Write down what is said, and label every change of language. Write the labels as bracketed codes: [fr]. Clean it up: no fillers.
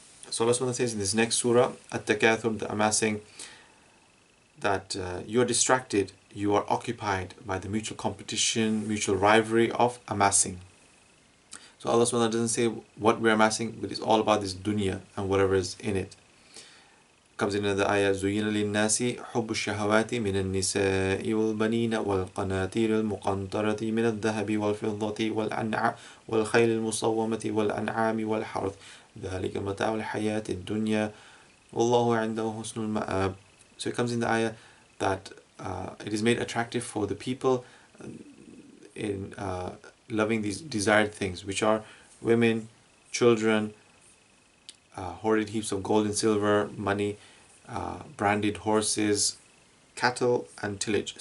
[en] So Allah SWT says in this next surah, atTakathur, the amassing, that you are distracted, you are occupied by the mutual competition, mutual rivalry of amassing. So Allah SWT doesn't say what we're amassing, but it's all about this dunya and whatever is in it. [ar] Comes in the ayah زُيِّنَ لِلنَّاسِ حُبُّ الشَّهَوَاتِ مِنَ النِّسَاءِ وَالْبَنِينَ وَالْقَنَاطِيرِ الْمُقَنطَرَةِ مِنَ الذَّهَبِ وَالْفِضَّةِ وَالْخَيْلِ الْمُصَوَّمَةِ وَالْأَنْعَامِ وَالْحَرْثِ ذَلِكَ مَتَاعُ الْحَيَاةِ الدُّنْيَا وَاللَّهُ عِنْدَهُ حُسْنُ الْمَآبِ. [en] So it comes in the ayah that it is made attractive for the people in loving these desired things, which are women, children, hoarded heaps of gold and silver, money, branded horses, cattle, and tillage.